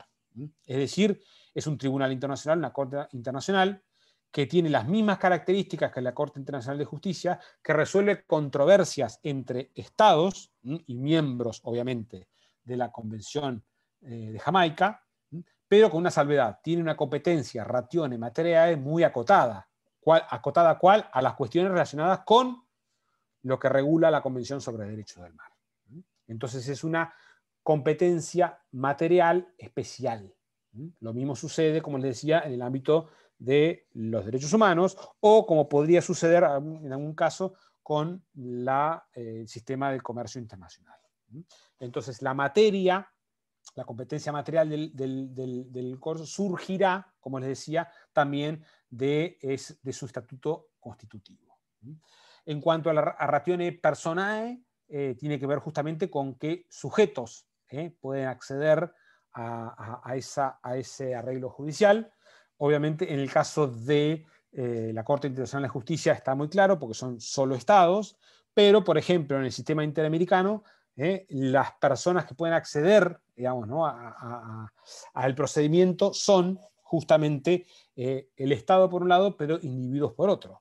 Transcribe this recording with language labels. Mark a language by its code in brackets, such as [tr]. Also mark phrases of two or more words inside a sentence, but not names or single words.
[es] Es decir, es un tribunal internacional, una corte internacional, que tiene las mismas características que la Corte Internacional de Justicia, que resuelve controversias entre estados y miembros, obviamente, de la Convención de Jamaica, pero con una salvedad. Tiene una competencia [la] ratione materiae [es] muy acotada. ¿Acotada a cuál? A las cuestiones relacionadas con lo que regula la Convención sobre el Derecho del Mar. Entonces es una competencia material especial. Lo mismo sucede, como les decía, en el ámbito de los derechos humanos, o como podría suceder en algún caso con el sistema del comercio internacional. Entonces la materia, la competencia material del curso surgirá, como les decía, también de su estatuto constitutivo. En cuanto a [la] ratione personae, [es] tiene que ver justamente con qué sujetos pueden acceder a ese arreglo judicial. Obviamente, en el caso de la Corte Internacional de Justicia está muy claro, porque son solo estados, pero, por ejemplo, en el sistema interamericano, las personas que pueden acceder, digamos, ¿no?, al procedimiento son justamente el Estado por un lado, pero individuos por otro.